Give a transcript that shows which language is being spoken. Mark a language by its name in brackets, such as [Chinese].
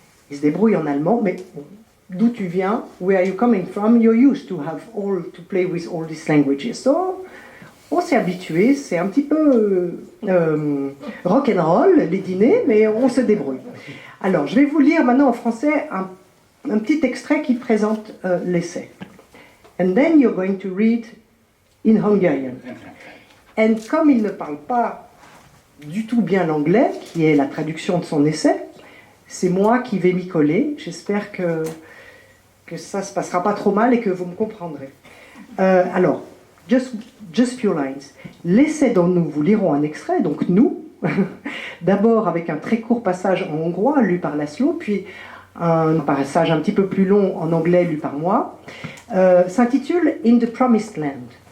[French] Il se débrouille en allemand, mais d'où tu viens, [English] where are you coming from, you're used to play with all these languages. [French] So, on s'est habitué, c'est un petit peu rock'n'roll, les dîners, mais on se débrouille. Alors, je vais vous lire maintenant en français un petit extrait qui présente l'essai. [English] And then you're going to read in Hungarian. [French] Et comme il ne parle pas du tout bien l'anglais, qui est la traduction de son essai, c'est moi qui vais m'y coller. J'espère que ça ne se passera pas trop mal et que vous me comprendrez. Alors, [English] just few lines. [French] L'essai dont nous vous lirons un extrait, donc nous, d'abord avec un très court passage en hongrois lu par Laszlo, puis un passage un petit peu plus long en anglais lu par moi, s'intitule In the Promised Land.